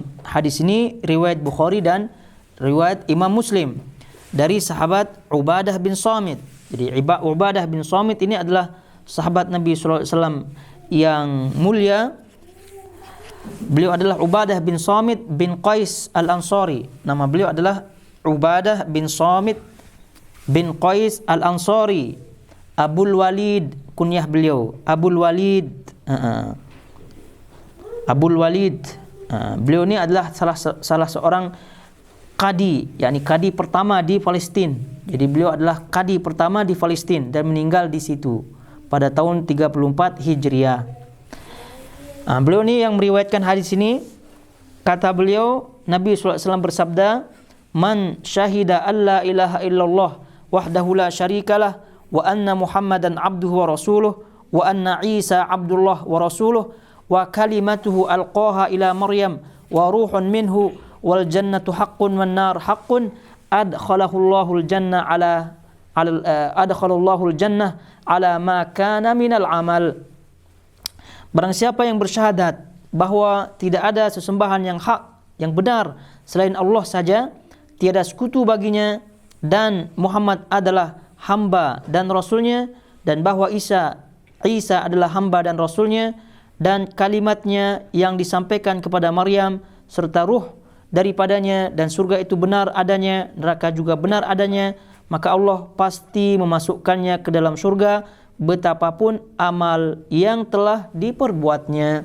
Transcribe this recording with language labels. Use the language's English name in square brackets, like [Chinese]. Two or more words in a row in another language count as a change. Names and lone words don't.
[Indonesian] Hadis ini riwayat Bukhari dan riwayat Imam Muslim dari sahabat Ubadah bin Samit. Jadi Ubadah bin Samit ini adalah sahabat Nabi [Arabic] صلى الله عليه وسلم [Indonesian] yang mulia. Beliau adalah Ubadah bin Samit bin Qais Al-Ansari. Nama beliau adalah Ubadah bin Samit bin Qais Al-Ansari. Abul Walid, kunyah beliau Abul Walid. Abul Walid. Beliau ini adalah salah seorang kadi, yakni kadi pertama di Palestina. Jadi beliau adalah kadi pertama di Palestina dan meninggal di situ pada tahun 34 Hijriah. Beliau ni yang meriwayatkan hadis ini. Kata beliau, Nabi SAW bersabda, [Arabic] "من شهد ألا إله إلا الله وحده لا شريك له وأن محمدا عبده ورسوله وأن عيسى عبد الله ورسوله وكلمته ألقاها إلى مريم وروح منه والجنة حق والنار حق أدخله الله الجنة أدخل الله الجنة على ما كان من العمل." [Indonesian] Barang siapa yang bersyahadat bahwa tidak ada sesembahan yang hak, yang benar selain Allah saja, tiada sekutu baginya, dan Muhammad adalah hamba dan rasulnya, dan bahwa Isa adalah hamba dan rasulnya, dan kalimatnya yang disampaikan kepada Maryam serta ruh daripadanya, dan surga itu benar adanya, neraka juga benar adanya, maka Allah pasti memasukkannya ke dalam surga betapapun amal yang telah diperbuatnya.